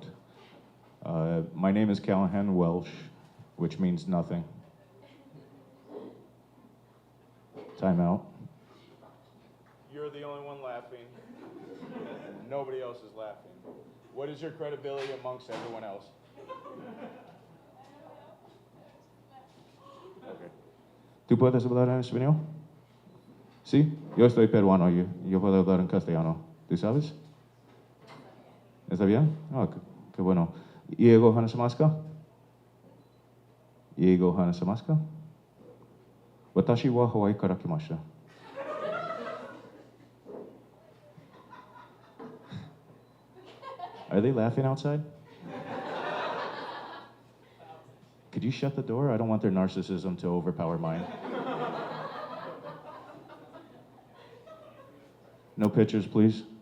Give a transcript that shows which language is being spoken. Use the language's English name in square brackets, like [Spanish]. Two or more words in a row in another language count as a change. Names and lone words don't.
[English] My name is Callahan Welsh, which means nothing. Time out. You're the only one laughing. Nobody else is laughing. What is your credibility amongst everyone else? Okay. [Spanish] ¿Tú puedes hablar en español? Sí, yo estoy peruano, yo puedo hablar en castellano. ¿Tú sabes? ¿Está bien? Oh, qué bueno. ¿Iego hanasamaska? ¿Iego hanasamaska? [Japanese] 私はハワイから来ました. [English] Are they laughing outside? Could you shut the door? I don't want their narcissism to overpower mine. No pictures, please.